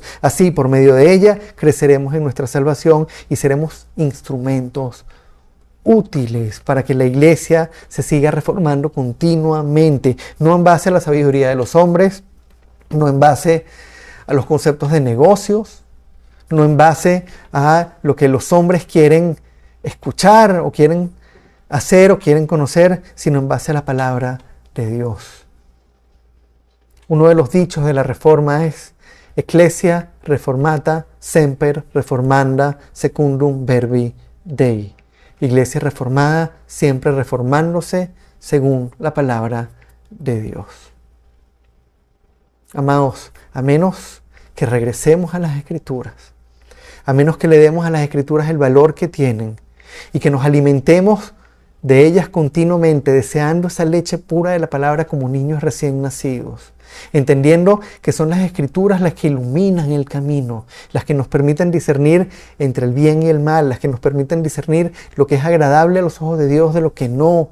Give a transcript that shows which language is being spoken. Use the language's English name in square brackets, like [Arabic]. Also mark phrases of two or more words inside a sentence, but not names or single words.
[Spanish] Así, por medio de ella, creceremos en nuestra salvación y seremos instrumentos útiles para que la iglesia se siga reformando continuamente, no en base a la sabiduría de los hombres, no en base a los conceptos de negocios, no en base a lo que los hombres quieren escuchar o quieren hacer o quieren conocer, sino en base a la palabra de Dios. Uno de los dichos de la Reforma es [Latin] Ecclesia reformata semper reformanda secundum verbi Dei. [Spanish] Iglesia reformada siempre reformándose según la palabra de Dios. Amados, a menos que regresemos a las Escrituras, a menos que le demos a las Escrituras el valor que tienen y que nos alimentemos de ellas continuamente, deseando esa leche pura de la palabra como niños recién nacidos, entendiendo que son las Escrituras las que iluminan el camino, las que nos permiten discernir entre el bien y el mal, las que nos permiten discernir lo que es agradable a los ojos de Dios de lo que no.